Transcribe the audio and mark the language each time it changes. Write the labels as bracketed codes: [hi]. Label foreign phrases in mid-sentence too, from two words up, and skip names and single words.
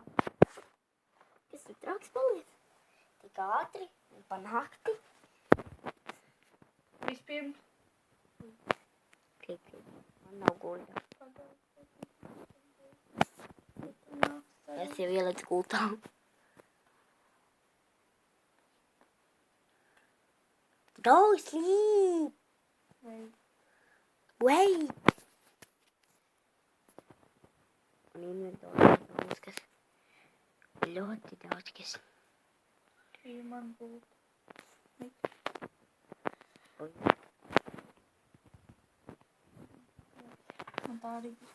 [lv] Kas tur traks paliec? Tik ātri un pa nakti. Vispirms. Man nav guļa. Es jau ielicu gultā. [en] Go sleep! Wait! [lv] Un inventorā daudz kas. Ļoti daudz kas. Šī man būtu. Ui. Man tā arī.